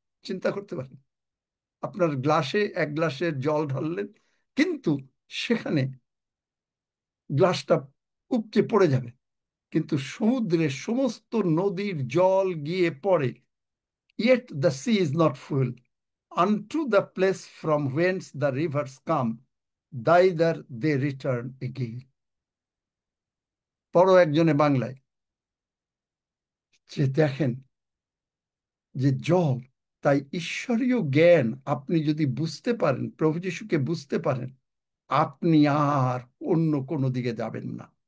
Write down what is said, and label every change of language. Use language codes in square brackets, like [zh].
[bn] চিন্তা করতে পারেন, আপনার গ্লাসে 1 গ্লাসের জল ঢাললেন, কিন্তু সেখানে গ্লাসটা উপচে পড়ে যাবে, কিন্তু সমুদ্রের সমস্ত নদীর জল গিয়ে পড়ে, [en] yet the sea is not full. Unto the place from whence the rivers come, thither they return again. [bn] বড় একজনে বাংলায়, যে দেখেন যে জল, তাই ঈশ্বরীয় জ্ঞান আপনি যদি বুঝতে পারেন, প্রভু যিশুকে বুঝতে পারেন, আপনি আর অন্য কোনো দিকে যাবেন না।